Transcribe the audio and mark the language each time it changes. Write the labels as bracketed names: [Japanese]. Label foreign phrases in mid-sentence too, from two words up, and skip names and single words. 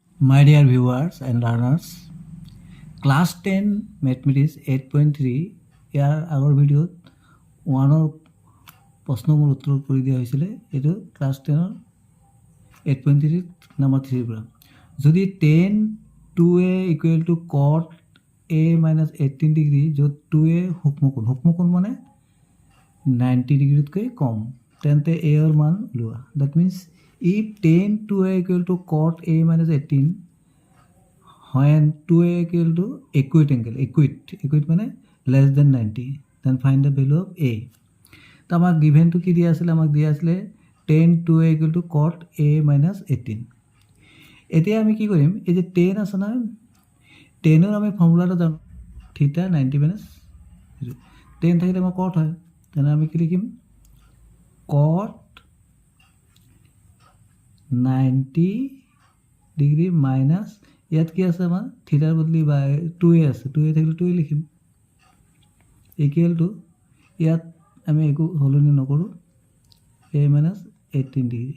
[English] My dear viewers and learners, class 10 mathematics [Assamese] 8.3 ইয়াৰ আগৰ ভিডিঅ'ত 1ৰ প্ৰশ্নবোৰ উত্তৰ কৰি দিয়া হৈছিল। এইটো ক্লাছ 10ৰ 8.3 নম্বৰ 3 পৰা যদি [English] tan 2a equal to cot a minus 18 [Assamese] ডিগ্ৰী য'ত 2a সূক্ষ্মকোণ মানে 90 ডিগ্ৰীতকৈ কম তেন্তে a ৰ মান উলিওৱা। That means if tan 2a equal to cot a minus 18 when 2a equal to equate angle equate মানে less than 90 then find the value of a। তো আমাক [English] given to [Assamese] কি দিয়া আছিল, আমাক দিয়া আছিল [English] tan 2a equal to cot a minus 18। [Assamese] এতিয়া আমি কি কৰিম, এই যে tan আছে না, tan ৰ আমি ফৰ্মুলাটো জানো থিটা 90 minus tan থাকিলে আমাৰ cot হয়, তেনে আমি কি লিখিম cot 90 ডিগ্ৰী মাইনাছ ইয়াত কি আছে আমাৰ থিটাৰ বদলি বা 2a আছে, 2a থাকিলে 2a লিখিম [English] equal to [Assamese] ইয়াত আমি একো সলনি নকৰোঁ a minus 18 ডিগ্ৰী।